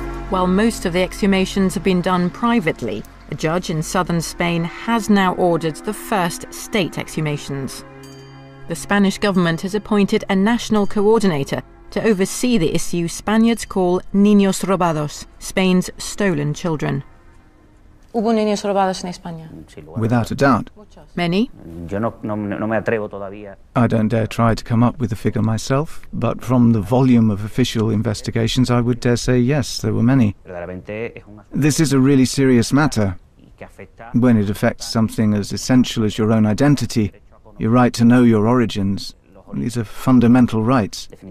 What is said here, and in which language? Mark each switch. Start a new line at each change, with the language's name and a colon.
English: While most of the exhumations have been done privately, a judge in southern Spain has now ordered the first state exhumations. The Spanish government has appointed a national coordinator to oversee the issue Spaniards call niños robados, Spain's stolen children.
Spanish: ¿Hubo niños robados en España?
English: Without a doubt. Many? I don't dare try to come up with a figure myself, but from the volume of official investigations, I would dare say yes, there were many. This is a really serious matter. When it affects something as essential as your own identity, your right to know your origins, these are fundamental rights.